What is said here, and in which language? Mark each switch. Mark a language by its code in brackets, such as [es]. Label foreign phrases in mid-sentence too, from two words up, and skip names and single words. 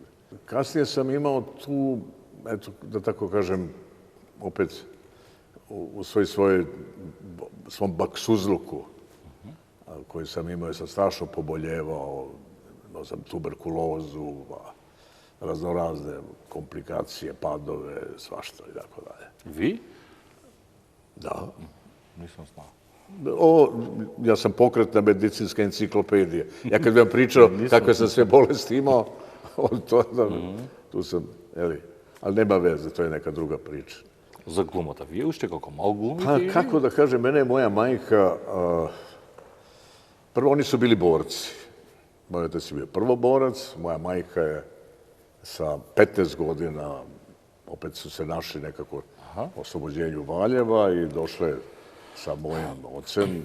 [sr] Kasnije sam imao tu, eto, da tako kažem, opet u svom baksuzluku koji sam imao, sam strašno poboljevao, imao sam tuberkulozu, raznorazne komplikacije, padove, svašta i tako dalje. Vi? Da. Nisam znao. Ja sam pokretna medicinska enciklopedija. Ja kad bih vam pričao kakve sam sve bolesti imao, tu sam, ali nema veze, to je neka druga priča. [mk] За глумата. Вие уште како мал глумите? [sr] Pa, kako da kažem, mene je moja majka, prvo oni su bili borci. Moj otac je bio prvoborac, moja majka je sa 15 godina, opet su se našli nekako u oslobođenju Valjeva i došle sa mojim ocem.